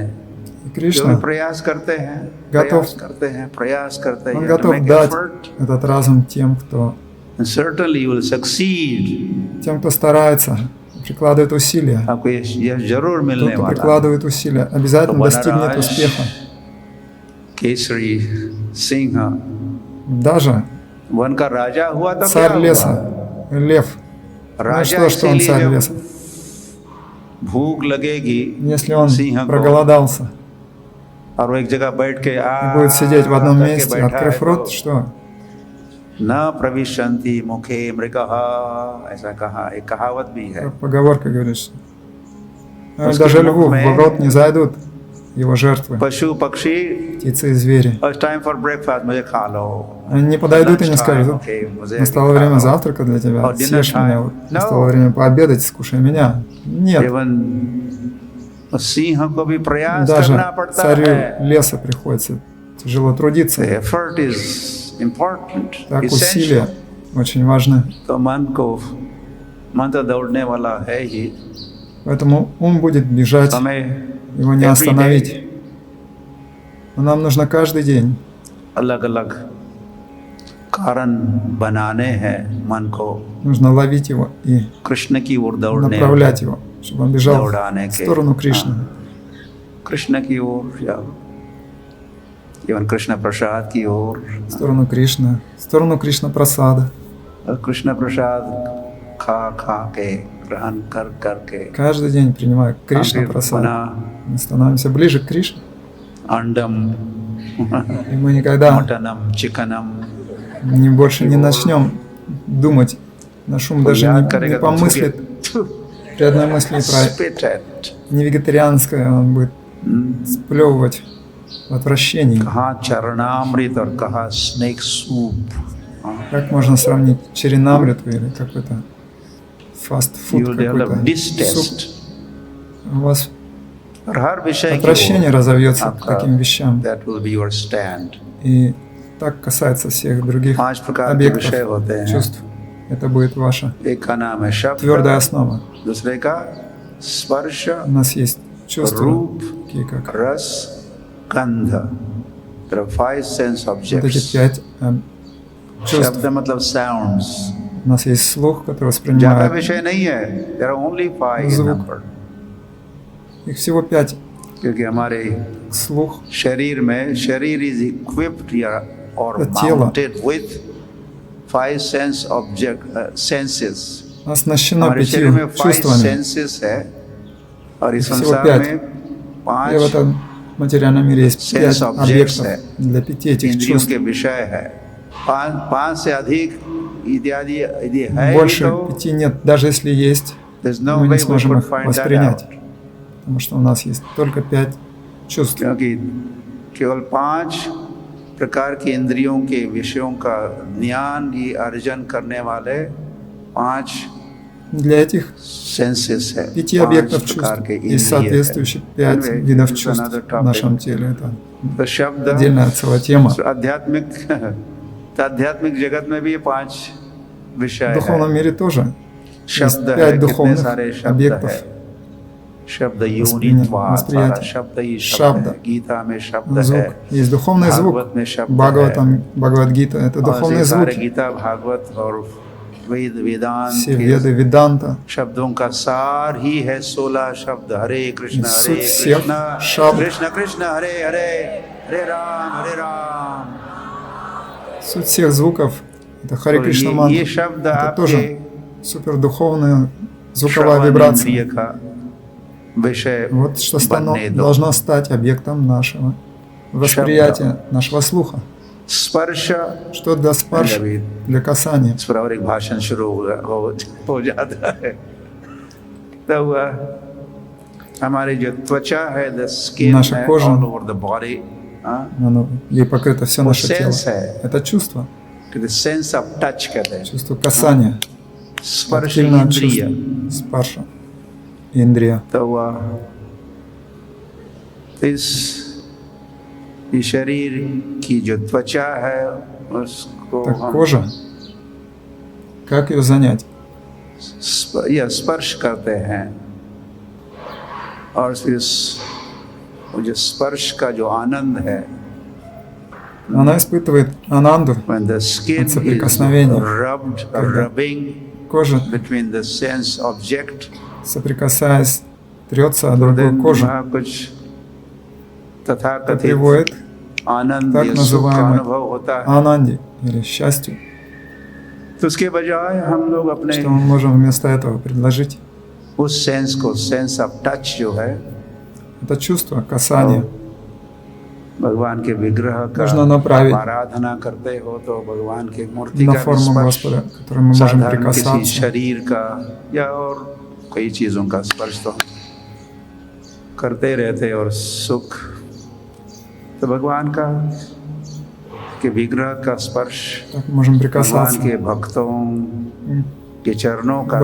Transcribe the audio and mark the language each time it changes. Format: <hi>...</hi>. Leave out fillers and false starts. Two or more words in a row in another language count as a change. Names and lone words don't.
<ru>И</ru> <hi>जो भी</hi> <ru>Кришна,</ru> <hi>प्रयास करते हैं,</hi> <ru>готов.</ru> <hi>प्रयास करते</hi> <ru>он</ru> <hi>हैं,</hi> <ru>готов</ru> <en>to make</en> <ru>дать</ru> <en>effort,</en> <ru>этот разум тем, кто</ru> <en>and certainly you will succeed.</en> <ru>Тем, кто старается, прикладывает усилия.</ru> <hi>आपको ये जरूर</hi> <ru>Тот,</ru> <hi>मिलने</hi> <ru>кто</ru> <hi>वाला है।</hi> <ru>прикладывает усилия, обязательно</ru> <hi>तो</hi> <ru>достигнет</ru> <hi>वनराज</hi> <ru>успеха.</ru> <hi>केसरी सिंह</hi> <ru>Даже</ru> <hi>वन का राजा हुआ तो क्या</hi> <ru>царь</ru> <hi>हुआ?</hi> <ru>леса, лев. Ну</ru> <hi>राजा</hi> <ru>что он</ru> <hi>इसीलिए</hi> <ru>царь</ru> <hi>जब</hi> <ru>леса?</ru> <hi>भूख लगेगी</hi> <ru>Если он</ru> <hi>सिंह को,</hi> <ru>проголодался</ru> <hi>और वो एक जगह बैठ के</hi> <ru>и будет сидеть в одном</ru> <hi>करके</hi> <ru>месте,</ru> <hi>बैठा</hi> <ru>открыв</ru> <hi>है,</hi> <ru>рот,</ru> <hi>तो</hi> <ru>что?</ru> <sa>न प्रविशन्ति मुखे मृगः,</sa> <hi>ऐसा कहा, एक कहावत भी है।</hi> <ru>Поговорка говорит, что</ru> <hi>उसके</hi> <ru>даже</ru> <hi>मुख</hi> <ru>льву</ru> <hi>में</hi> <ru>в рот не зайдут его жертвы,</ru> <hi>पशु पक्षी,</hi> <ru>птицы и звери.</ru> <en>it's time for breakfast,</en> <hi>मुझे खा लो।</hi> <ru>Они не подойдут и не скажут:</ru> <hi>Okay, मुझे</hi> <ru>настало</ru> <hi>खा</hi> <ru>время</ru> <hi>लो।</hi> <ru>завтрака для тебя,</ru> <en>Or dinner</en> <ru>съешь меня,</ru> <en>time.</en> <ru>вот.</ru> <en>No.</en> <ru>Настало время пообедать, скушай меня. Нет,</ru> <hi>Even सिंह को भी प्रयास</hi> <ru>даже</ru> <hi>करना पड़ता</hi> <ru>царю</ru> <hi>है।</hi> <ru>леса приходится тяжело трудиться.</ru> <en>The effort is important,</en> <ru>Так</ru> <en>essential.</en> <ru>усилия очень важны.</ru> <hi>तो मन तो दौड़ने वाला है ही,</hi> <ru>Поэтому ум будет бежать,</ru> <hi>हमें</hi> <ru>его не</ru> <en>every</en> <ru>остановить.</ru> <en>day</en> <ru>Но нам нужно каждый день</ru> <hi>अलग अलग कारण बनाने हैं मन को</hi> <ru>нужно ловить его и</ru> <hi>कृष्ण की ओर दौड़ने,</hi> <ru>направлять его, чтобы он бежал</ru> <hi>दौड़ाने</hi> <ru>в</ru> <hi>के,</hi> <ru>сторону Кришны.</ru> <hi>कृष्ण की ओर या इवन कृष्ण प्रसाद की ओर,</hi> <ru>В сторону Кришны, в сторону Кришна Прасада.</ru> <hi>और कृष्ण प्रसाद खा खा के, ग्रहण कर करके,</hi> <ru>Каждый день принимая Кришна</ru> <hi>फिर</hi> <ru>Прасад,</ru> <hi>पुनः</hi> <ru>мы становимся ближе к Кришне.</ru> <hi>अंडम</hi> <ru>И мы никогда</ru> <hi>मटनम चिकनम,</hi> <ru>больше не начнем думать. Наш ум даже</ru> <hi>याद</hi> <ru>не</ru> <hi>करेगा तो</hi> <ru>помыслит при одной мысли про</ru> <en>spit at,</en> <ru>невегетарианское, он будет сплевывать в отвращении.</ru> <hi>कहाँ चरणामृत और कहाँ</hi> <en>snake soup.</en> <ru>Как можно сравнить черенамриту или какой-то</ru> <en>You</en> <ru>фастфуд,</ru> <en>will develop</en> <ru>какой-то</ru> <en>distaste.</en> <ru>суп? У вас</ru> <hi>और हर विषय की</hi> <ru>отвращение</ru> <hi>ओर</hi> <ru>разовьется к</ru> <hi>आपका</hi> <ru>таким вещам.</ru> <en>that will be your stand.</en> <ru>И так касается всех других</ru> <hi>5 प्रकार के</hi> <ru>объектов</ru> <hi>विषय होते हैं।</hi> <ru>чувств. Это будет ваша</ru> <hi>एक का नाम है शब्द,</hi> <ru>твердая основа.</ru> <hi>दूसरे का स्पर्श,</hi> <ru>У нас есть чувства,</ru> <hi>रूप,</hi> <ru>такие как</ru> <hi>रस, गंध।</hi> <en>There are 5 sense</en> <ru>вот эти</ru> <en>objects.</en> <ru>5 чувств.</ru> <hi>शब्द मतलब sounds.</hi> <ru>У нас есть слух, который</ru> <hi>ज्यादा</hi> <ru>воспринимает.</ru> <hi>विषय नहीं है।</hi> <en>There are only 5 in</en> <ru>Звук.</ru> <en>number.</en> <ru>Их всего 5.</ru> <hi>क्योंकि हमारे</hi> <ru>Слух</ru> <hi>शरीर में शरीर</hi> <en>is equipped or</en> <ru>Это тело.</ru> <en>mounted with 5 sense object senses.</en> <ru>оснащено</ru> <hi>हमारे</hi> <ru>5</ru> <hi>शरीर में 5</hi> <ru>чувствами.</ru> <hi>senses है, और इस</hi> <ru>Всего</ru> <hi>संसार</hi> <ru>5.</ru> <hi>में</hi> <ru>И в</ru> <hi>5</hi> <ru>этом материальном мире есть 5</ru> <en>sense objects</en> <ru>объектов</ru> <hi>है,</hi> <ru>для 5 этих</ru> <hi>इंद्रियों</hi> <ru>чувств.</ru> <hi>के विषय है। 5 से अधिक इत्यादि यदि है</hi> <ru>Больше</ru> <hi>तो</hi> <ru>5 нет. Даже если есть,</ru> <en>there's no</en> <ru>мы</ru> <en>way</en> <ru>не</ru> <en>we</en> <ru>сможем</ru> <en>could</en> <ru>их</ru> <en>find that</en> <ru>воспринять.</ru> <en>out.</en> <ru>Потому что у нас есть только 5 чувств.</ru> <hi>क्योंकि केवल 5 प्रकार की इंद्रियों के विषयों का ज्ञान ही अर्जन करने वाले 5</hi> <ru>Для этих</ru> <hi>सेंसेस है,</hi> <ru>5</ru> <hi>5</hi> <ru>объектов чувств</ru> <hi>प्रकार के</hi> <ru>есть</ru> <hi>इंद्रिय है।</hi> <ru>соответствующие 5</ru> <en>Anyway,</en> <ru>видов</ru> <en>it's</en> <ru>чувств</ru> <en>another</en> <ru>в</ru> <en>topic.</en> <ru>нашем теле. Это</ru> <hi>तो शब्द</hi> <ru>отдельная целая тема.</ru> <hi>आध्यात्मिक जगत में भी ये 5 विषय</hi> <ru>В духовном</ru> <hi>है।</hi> <ru>мире тоже есть</ru> <hi>शब्द है,</hi> <ru>5</ru> <hi>कितने</hi> <ru>духовных</ru> <hi>सारे शब्द</hi> <ru>объектов.</ru> <hi>है। शब्द यूनित्वा, सारा</hi> <ru>वосприятие.</ru> <hi>शब्द ही शब्द शब्द. है। गीता में शब्द है,</hi> <ru>Звук. Есть духовный звук.</ru> <hi>भागवत में शब्द है,</hi> <ru>Бхагаватам, Бхагавадгита – это</ru> <hi>और</hi> <ru>духовные</ru> <hi>ये सारे</hi> <ru>звуки.</ru> <hi>गीता भागवत और वेद वेदांत</hi> <ru>Все</ru> <hi>के</hi> <ru>веды, веданта.</ru> <hi>शब्दों का सार ही है 16 शब्द। हरे कृष्ण</hi> <ru>суть всех шабд.</ru> <hi>कृष्ण कृष्ण हरे हरे, हरे राम।</hi> <ru>Суть всех звуков – это Харе</ru> <hi>तो</hi> <ru>Кришна</ru> <hi>ये</hi> <ru>мантра.</ru> <hi>शब्द</hi> <ru>Это</ru> <hi>आपके</hi> <ru>тоже супердуховная звуковая</ru> <hi>श्रवण</hi> <ru>вибрация.</ru> <hi>इंद्रिय का विषय</hi> <ru>Вот что</ru> <hi>बनने दो।</hi> <ru>должно стать объектом нашего восприятия, нашего слуха.</ru> <hi>स्पर्श</hi> <ru>Что для спарш,</ru> <hi>अभी</hi> <ru>для कасания.</ru> <hi>इस पर और एक भाषण शुरू हो जाता है। तो हमारी जो त्वचा है,</hi> <en>the skin</en> <ru>Наша</ru> <hi>है</hi> <ru>кожа.</ru> <en>all over the body,</en> <ru>Ей покрыто все</ru> <hi>वो</hi> <ru>наше тело.</ru> <hi>सेंस है,</hi> <ru>Это чувство,</ru> <en>sense of touch</en> <hi>कहते हैं।</hi> <ru>чувство касания,</ru> <hi>स्पर्श</hi> <ru>активное</ru> <hi>इंद्रिय।</hi> <ru>чувство, спарша, индрия.</ru> <hi>तो इस शरीर की जो त्वचा है उसको</hi> <ru>Так</ru> <hi>हम</hi> <ru>кожа, как ее занять?</ru> <hi>या स्पर्श करते हैं, और फिर वो जो स्पर्श का जो आनंद है,</hi> <ru>Она испытывает ананду,</ru> <en>when the skin</en> <ru>от</ru> <en>is</en> <ru>соприкосновения.</ru> <en>rubbing</en> <ru>Кожа,</ru> <en>between the sense object,</en> <ru>соприкасаясь, трется о</ru> <hi>तो</hi> <ru>другую</ru> <en>then</en> <ru>кожу.</ru> <hi>वहाँ कुछ</hi> <ru>Это</ru> <hi>तथाकथित</hi> <ru>приводит</ru> <hi>आनंद</hi> <ru>так</ru> <hi>या सुख का</hi> <ru>называемой</ru> <hi>अनुभव होता है।</hi> <ru>ананде или счастью.</ru> <hi>तो उसके बजाय हम लोग अपने</hi> <ru>Что мы можем вместо этого предложить?</ru> <hi>उस सेंस को,</hi> <en>sense of touch</en> <hi>जो है,</hi> <ru>Это чувство касания.</ru> <hi>भगवान के विग्रह का</hi> <ru>нужно направить</ru> <hi>आराधना करते हो तो भगवान के मूर्ति</hi> <ru>на</ru> <hi>का</hi> <ru>форму</ru> <hi>स्पर्श,</hi> <ru>Господа, к которой мы можем</ru> <hi>साधारण किसी</hi> <ru>прикасаться.</ru> <hi>शरीर का या और कई चीजों का स्पर्श तो करते रहते, और सुख तो भगवान का के विग्रह का स्पर्श,</hi> <ru>Так мы можем</ru> <hi>भगवान</hi> <ru>прикасаться</ru> <hi>के भक्तों के चरणों का</hi>